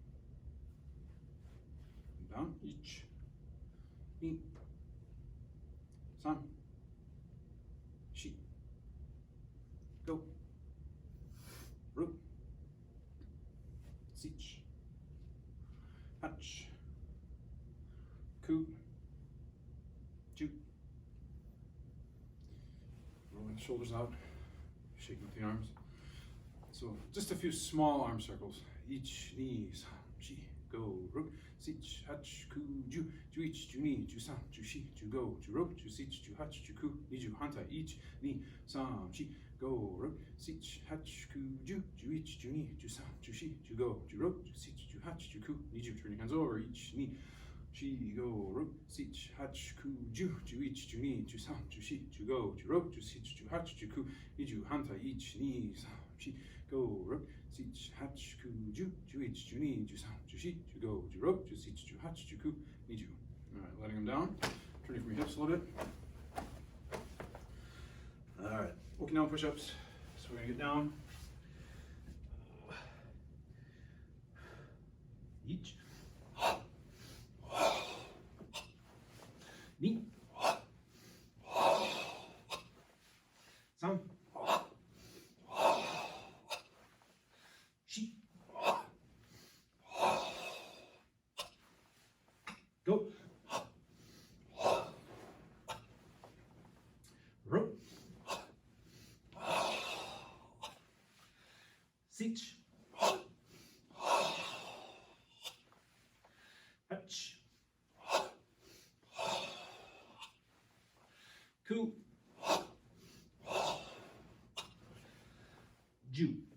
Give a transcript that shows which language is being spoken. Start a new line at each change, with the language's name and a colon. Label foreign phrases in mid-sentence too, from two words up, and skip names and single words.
Japanese: Down. いち、に、さん、し、ご、ろく、しち, はち、く、じゅう.
English: Rolling the shoulders out, shaking with the arms. So just a few small arm circles.
Japanese: いち, に、さん、し、ご、ろく、しち, はち、く, じゅう、じゅういち、じゅうに、じゅうさん、じゅうし、じゅうご、じゅうろく、じゅうしち、じゅうはち、じゅうく、にじゅう はんたい. いち、に, さん、し、ご、ろく、しち, はち、く, じゅう、じゅういち、じゅうに、じゅうさん、じゅうし、じゅうご、じゅうろく、じゅうしち、じゅうはち、じゅうく、にじゅう.
English: Turning hands over.
Japanese: いち, に、し、ご、ろく、しち, はち、く, じゅう、じゅういち、じゅうに、じゅうさん、じゅうし、じゅうご、じゅうろく、じゅうしち、じゅうはち、じゅうく、にじゅう はんたい. いち、に, さん、し、ご、ろく、しち, はち、く, じゅう、じゅういち、じゅうに、じゅうさん、じゅうし、じゅうご、じゅうろく、じゅうしち、じゅうはち、じゅうく、にじゅう.
English: All right, letting them down. Turning from your hips a little bit. All right, walking down push-ups. So we're gonna get down. Ich,
Japanese: に, さん、し, ご、ろく、しち, はち、く、じゅう.